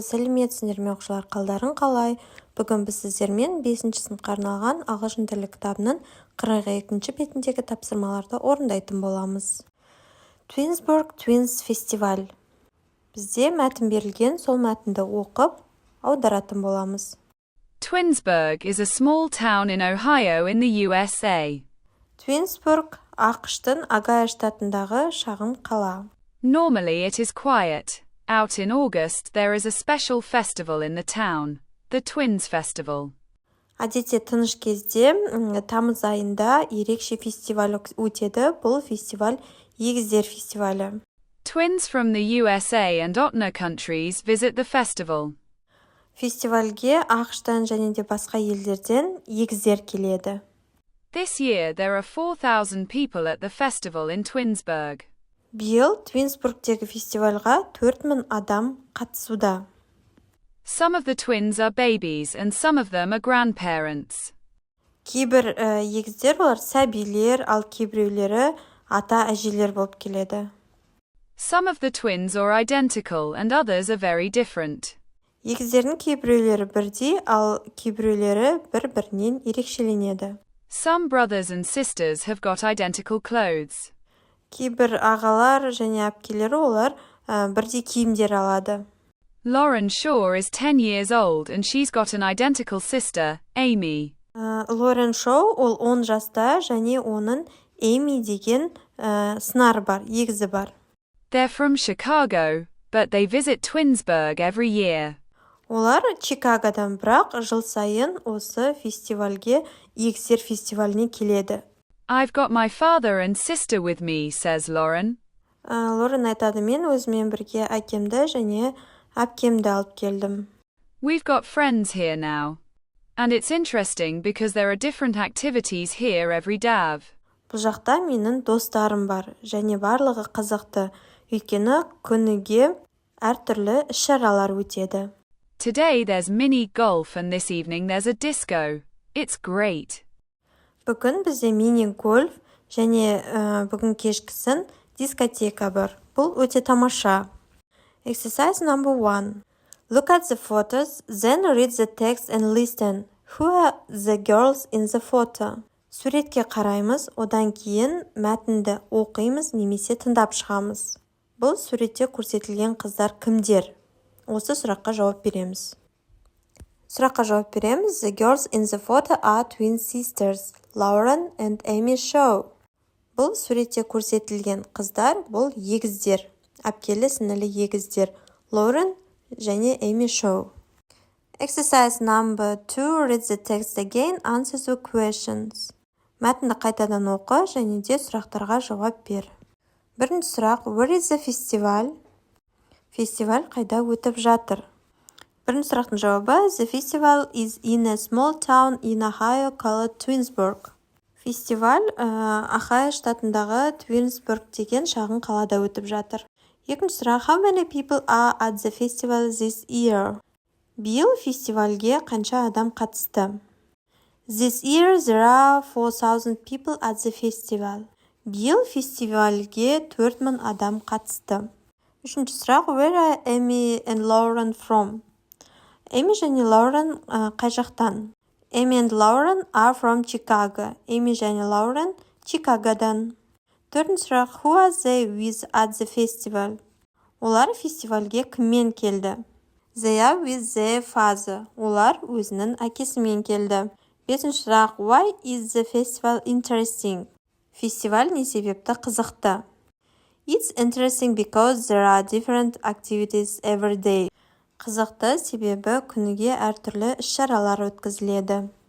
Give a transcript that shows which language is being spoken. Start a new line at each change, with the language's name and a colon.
Kazakh: Сәлеметсіңдер ме оқушылар, қалдарың қалай? Бүгін біз сіздермен 5-ші сыныпқа арналған ағылшын тілі кітабының 42-ші бетіндегі тапсырмаларды орындайтын боламыз.
English: Twinsburg Twins Festival.
Kazakh: Бізде мәтін берілген, сол мәтінді оқып, аударатын боламыз.
English: Twinsburg is a small town in Ohio in the USA.
Kazakh: Twinsburg ақштың Огайо штатындағы шағын қала.
English: Normally it is quiet. Out in August there is a special festival in the town, the Twins Festival.
Kazakh: Әдетте тыныш кезде тамыз айында ерекше фестиваль өтеді. Бұл фестиваль егіздер фестивалі.
English: Twins from the USA and OTNA countries visit the festival.
Kazakh: Фестивальге ақштан және де басқа елдерден егіздер келеді.
English: This year there are 4,000 people at the festival in Twinsburg.
Kazakh: Биыл Твинсбургтегі фестивальға 4000 адам қатысуда.
English: Some of the twins are babies and some of them are grandparents.
Kazakh: Кейбір егіздер олар сәбилер, ал кейбіреулері ата-әжелер болып келеді.
English: Some of the twins are identical and others are very different.
Kazakh: Егіздердің кейбіреулері бірдей, ал кейбіреулері бір-бірінен ерекшеленеді.
English: Some brothers and sisters have got identical clothes.
Kazakh: Кейбір ағалар және әпкелері олар бірдей киімдер алады.
English: Lauren Shaw is 10 years old and she's got an identical sister, Amy.
Kazakh: Лорен Шоу ол 10 жаста және оның Эми деген сынары бар, егізі бар.
English: They're from Chicago, but they visit Twinsburg every year.
Kazakh: Олар Чикагодан, бірақ жыл сайын осы фестивальге, егіздер фестиваліне келеді.
English: I've got my father and sister with me, says Lauren.
Kazakh: Лорен айтады, мен өзімен бірге әкемді және әпкемді алып келдім.
English: We've got friends here now. And it's interesting because there are different activities here every day.
Kazakh: Бұл жақта менің достарым бар, және барлығы қызықты, өйткені күніге әртүрлі іс-шаралар өтеді.
English: Today there's mini golf and this evening there's a disco. It's great.
Kazakh: Бүгін бізде мини-гольф және бүгін кешкісін дискотека бар. Бұл өте тамаша.
English: Exercise number 1. Look at the photos, then read the text and listen. Who are the girls in the photo?
Kazakh: Суретке қараймыз, одан кейін мәтінді оқимыз немесе тыңдап шығамыз. Бұл суретте көрсетілген қыздар кімдер? Осы сұраққа жауап береміз. Сұраққа жауап береміз.
English: The girls in the photo are twin sisters, Lauren and Amy Shaw.
Kazakh: Бұл суретте көрсетілген қыздар, бұл егіздер, әпкелі сіңілі егіздер, Lauren және Amy Shaw.
English: Exercise number 2. Read the text again, answer the questions.
Kazakh: Мәтінді қайтадан оқы және де сұрақтарға жауап бер. Бірінші сұрақ,
English: where is the festival?
Kazakh: Фестиваль қайда өтіп жатыр? Бірінші сұрақтың жауабы,
English: the festival is in a small town in Ohio called Twinsburg.
Kazakh: Фестиваль Ohio штатындағы Twinsburg деген шағын қалада өтіп жатыр. Екінші сұрақ,
English: how many people are at the festival this year?
Kazakh: Биыл фестивальге қанша адам қатысты?
English: This year there are 4,000 people at the festival.
Kazakh: Биыл фестивальге 4000 адам қатысты. Үшінші сұрақ,
English: where are Amy and Lauren from?
Kazakh: Эми және Лаурен қай жақтан?
English: Amy and Lauren are from Chicago.
Kazakh: Эми және Лаурен Чикагодан. Төртінші сұрақ,
English: who are they with at the festival?
Kazakh: Олар фестивальге кіммен келді?
English: They are with their father.
Kazakh: Олар өзінің әкесімен келді. Бесінші сұрақ,
English: why is the festival interesting?
Kazakh: Фестиваль не себепті қызықты?
English: It's interesting because there are different activities every day.
Kazakh: Қызықты себебі күніге әртүрлі іс-шаралар өткізіледі.